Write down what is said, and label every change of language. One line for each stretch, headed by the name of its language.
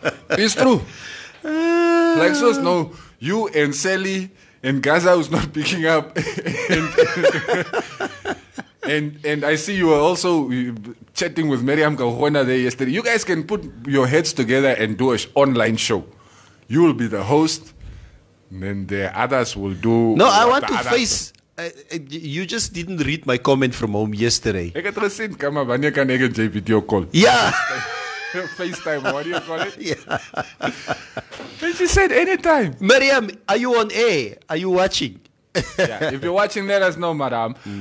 English: It's true. Like so, no, you and Sally and Gaza who's not picking up, and I see you were also chatting with Miriam Kahona there yesterday. You guys can put your heads together and do an online show. You will be the host, and then the others will do. No, I want to face. You just didn't read my comment from home yesterday.
Afrikaans: Ek het gesien, kom maar, wanneer kan ek 'n video call?
English: Yeah. FaceTime, what do you call it? Yeah. And she said anytime. Miriam, are you on air? Are you watching? Yeah, if you're watching, let us know, madam.